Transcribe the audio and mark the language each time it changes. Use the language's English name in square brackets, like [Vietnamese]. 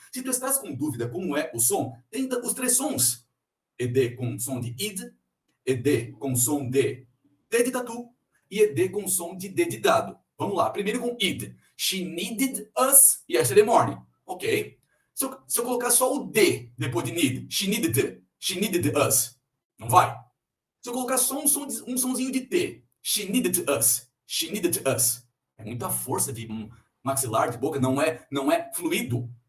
[Portuguese] Se tu estás com dúvida como é o som, tenta os 3 sons. Ed com som de id, ed com som de D de tatu e ed com som de D de dado. Vamos lá, primeiro com id. [English] She needed us yesterday morning. Ok. [Portuguese] Se eu colocar só o D depois de need, [English] she needed us. [Portuguese] Não vai. Se eu colocar só um sonzinho de T, [English] She needed us. She needed us. [Portuguese] É muita força de maxilar, de boca, não é fluido.